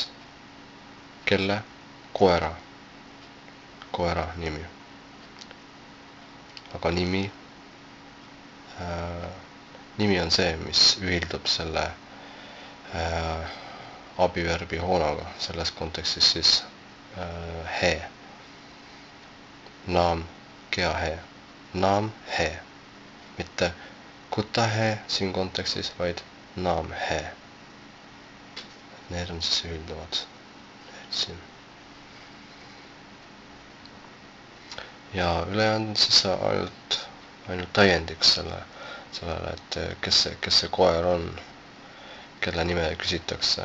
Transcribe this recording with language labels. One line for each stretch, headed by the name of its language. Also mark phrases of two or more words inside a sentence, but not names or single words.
Estonian: Kelle? Koera nimi. Aga nimi on see, mis ühildub selle abiverbi hoonaga, selles kontekstis siis he.
Hindi: नाम क्या है? नाम है.
Estonian: Mitte
Hindi: कुत्ता है
Estonian: siin kontekstis, vaid
Hindi: नाम है.
Estonian: Need on siis ühilduvad. Siin. Ja ülejäänud siis ainult täiendiks sellele, et kes see koer on, kelle nime küsitakse.